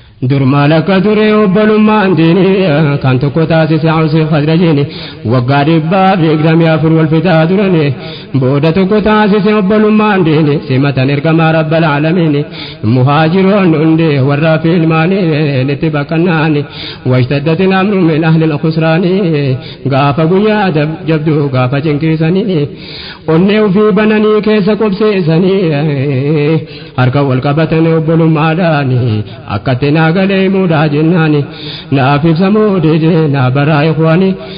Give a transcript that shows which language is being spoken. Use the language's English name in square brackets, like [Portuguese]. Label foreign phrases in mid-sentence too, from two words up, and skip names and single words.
[Oromo] Dur maal akka ture obbolummaan diini, kan tokko taasise Awsi Khazrajiini, waggaa dhibbaaf digdamii afur wal fitaa turani. Booda tokko taasise obbolummaan diini, simatan ergamaa [Arabic] رب العالمين. [Oromo] Muhaajiroon hundi warra fi ilmaanii nitti baqqannaani. [Arabic] واشتدت الأمر من أهل الخسران. [Oromo] Gaafa guyyaa dab-, jabduu gaafa cinqiisanii, onnee ufii bananii keessa qobseessanii, harka wal qabatanii obbolummaadhaani, akka itti naa galee muudaa jennaani, naaf ibsa moodee jee naa baraa ikhwaani.